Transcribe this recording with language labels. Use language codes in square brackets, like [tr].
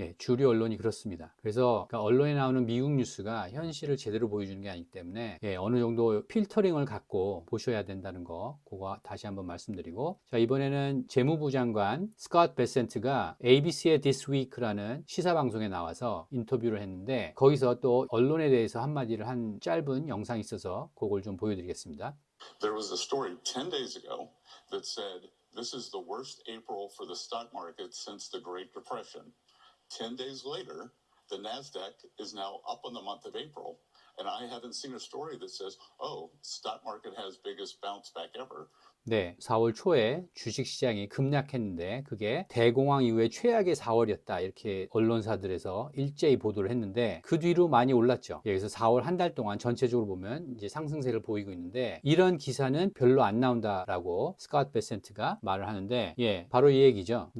[ko] 주류 언론이 그렇습니다. 그래서 그러니까 언론에 나오는 미국 뉴스가 현실을 제대로 보여주는 게 아니기 때문에 어느 정도 필터링을 갖고 보셔야 된다는 거 그거 다시 한번 말씀드리고 자 이번에는 재무부 장관 스콧 베센트가 ABC의 This Week라는 시사 방송에 나와서 인터뷰를 했는데 거기서 또 언론에 대해서 한마디를 한 짧은 영상이 있어서 그걸 좀 보여드리겠습니다. [en] There was a story 10 days ago that said this is the worst April for the stock market since the Great Depression. 10 days later, the NASDAQ is now up on the month of April. And I haven't seen a story that says, oh, stock market has biggest bounce back ever. [ko] 네, 4월 초에 주식시장이 급락했는데 그게 대공황 이후에 최악의 4월이었다 이렇게 언론사들에서 일제히 보도를 했는데 그 뒤로 많이 올랐죠. 그래서 4월 한 달 동안 전체적으로 보면 이제 상승세를 보이고 있는데 이런 기사는 별로 안 나온다라고 스콧 베센트가 말을 하는데 바로 이 얘기죠.